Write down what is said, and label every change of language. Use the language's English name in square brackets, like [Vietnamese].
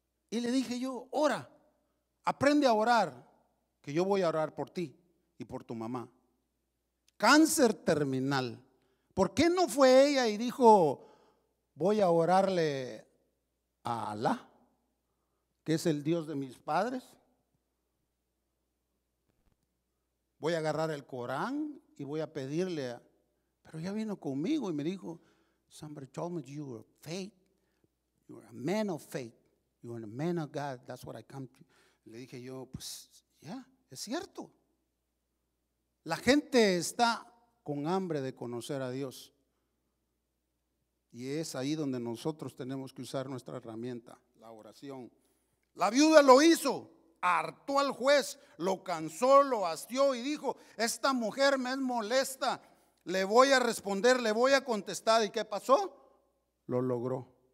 [Spanish] Y le dije yo, ora, aprende a orar, que yo voy a orar por ti y por tu mamá. Cáncer terminal. ¿Por qué no fue ella y dijo, voy a orarle a Alá, que es el Dios de mis padres? Voy a agarrar el Corán y voy a pedirle pero ella vino conmigo y me dijo, [English] somebody told me you were faith, you were a man of faith, you were a man of God, that's what I come to. [Spanish] Le dije yo, pues ya, es cierto. La gente está con hambre de conocer a Dios. Y es ahí donde nosotros tenemos que usar nuestra herramienta, la oración. La viuda lo hizo, hartó al juez, lo cansó, lo hastió y dijo: esta mujer me es molesta, le voy a responder, le voy a contestar. ¿Y qué pasó? Lo logró.